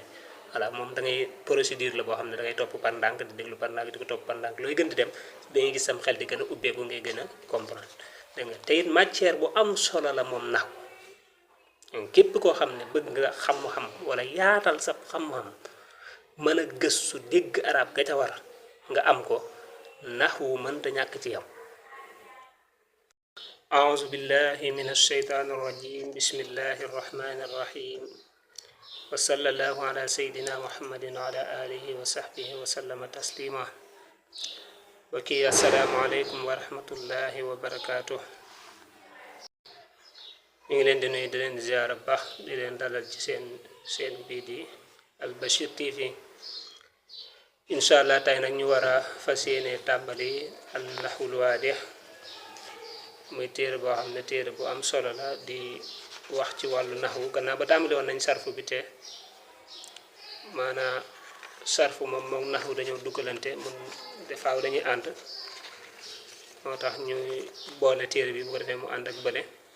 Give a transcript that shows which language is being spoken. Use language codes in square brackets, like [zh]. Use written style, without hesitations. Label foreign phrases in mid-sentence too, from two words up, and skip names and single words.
[wo] voilà moom da ngay procédure la boo xam ne da ngay topp par ndànk di déglu par ndànk di ko topp par ndànk looy gën di dem da ngay gis sam xel di gën a ubbeeku ngay gën a comprendre dégg nga te it matière bu am solo la moom nax képp koo xam ne bëgg nga xam-xam wala yaatal sa xam-xam mën a gëstu dégg arab ga ca war nga am ko naxwu mënta ñàkk ci yow. [ar] أعوذ بالله من الشيطان الرجيم بسم الله الرحمن الرحيم وصلى الله على سيدنا محمد وعلى آله وصحبه وسلم تسليما وكي السلام عليكم ورحمة الله وبركاته [wo] ñu ngi leen di nuyu di leen ziyaara baax di leen dalal ci seen bii di Al Bachir TV [ar] إن شاء الله [wo] tey nag ñu war a fas yéene tàmbali al naxwul waadix muy téere boo xam ne téere bu am solo la di wax ci wàllu naxwu gannaaw ba tàmbali woon nañ sarfu bi te maanaa sarfu moom naxwu dañoo duggalante mun defaaw dañuy ànd moo tax ñuy boole téere bi bu ko defee mu ànd ak bële